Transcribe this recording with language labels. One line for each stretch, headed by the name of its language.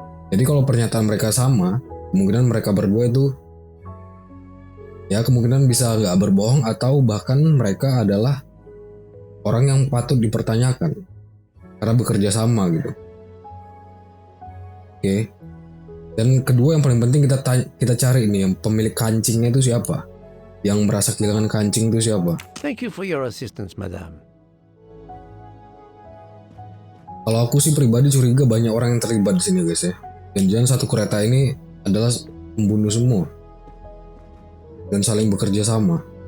Indonesian: Jadi kalau pernyataan mereka sama, kemungkinan mereka berdua itu ya kemungkinan bisa nggak berbohong atau bahkan mereka adalah orang yang patut dipertanyakan karena bekerja sama gitu. Oke. Dan kedua yang paling penting kita cari ini yang pemilik kancingnya itu siapa? Yang merasa kehilangan kancing itu siapa?
English: Thank you for your assistance, madam.
Indonesian: Kalau aku sih pribadi curiga banyak orang yang terlibat di sini guys ya. Dan satu kereta ini adalah pembunuh semua dan saling bekerja sama.